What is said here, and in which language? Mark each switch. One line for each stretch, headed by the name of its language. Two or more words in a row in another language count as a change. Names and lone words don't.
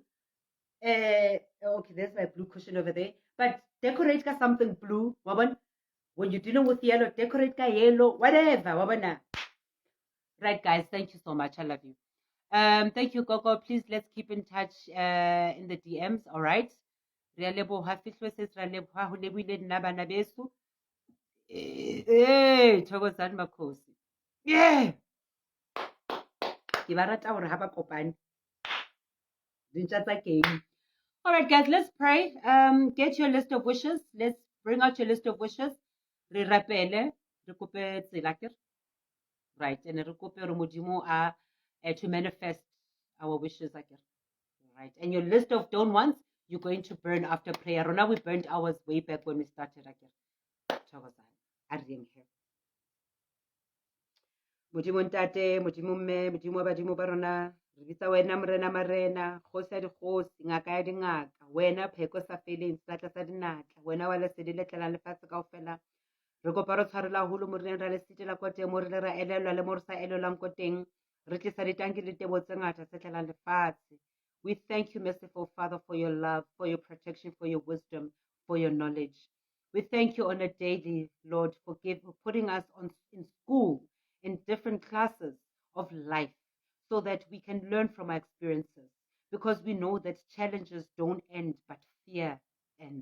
English: Okay, there's my blue cushion over there. But decorate ka something blue. Waban? When you're dealing with yellow, decorate ka yellow, whatever. Wabana. Right, guys. Thank you so much. I love you. Thank you, Coco. Please let's keep in touch in the DMs. All right.
Southern Sotho: Re a leboha, Fihlwe says re a leboha, ho lebohile nna bana beso.
Zulu: Thokozani makhosi. Yeah.
Southern Sotho: Ke ba rata hore ha ba kopane. Dintja tsa keng.
English: All right, guys, let's pray. Get your list of wishes. Let's bring out your list of wishes.
Southern Sotho: Re rapele, re kope tsela akere.
English: Right, and
Southern Sotho: re kope hore Modimo
English: to manifest our wishes akere. Right, and your list of don't wants, you're going to burn after prayer. Rona, we burned ours way back when we started akere. Thokozani. A reng he.
Southern Sotho: Modimo ntate, Modimo mme, Modimo wa badimo ba rona, re bitsa wena morena marena, kgosi ya dikgosi, ngaka ya dingaka, wena pheko sa feleng, seatla sa dinatla, wena wa lesedi le tlelang lefatshe kaofela. Re kopa re tshwarela haholo moreneng, ra le sitela ko teng mo re le ra elelwa le mo re sa elelwang ko teng, re tlisa ditanki le tebo tse ngata tse tlelang lefatshe.
English: We thank you, merciful Father, for your love, for your protection, for your wisdom, for your knowledge. We thank you on a daily, Lord, for putting us in school, in different classes of life, so that we can learn from our experiences, because we know that challenges don't end, but fear ends.